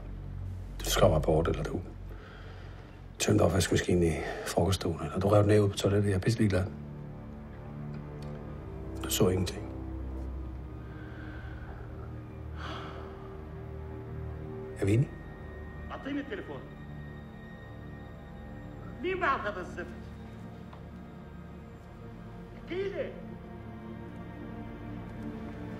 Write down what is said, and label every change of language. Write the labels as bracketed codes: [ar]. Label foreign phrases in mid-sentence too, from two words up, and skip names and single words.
[da] Du skrev rapport, eller du tømte opvaskemaskinen i frokoststolen, eller du rev den af ud på toilettet. Jeg er pisse ligeglad. Du så ingenting. Er vi enige? [ar] أعطيني التليفون. مين بعت هذا الزفت؟ احكي لي.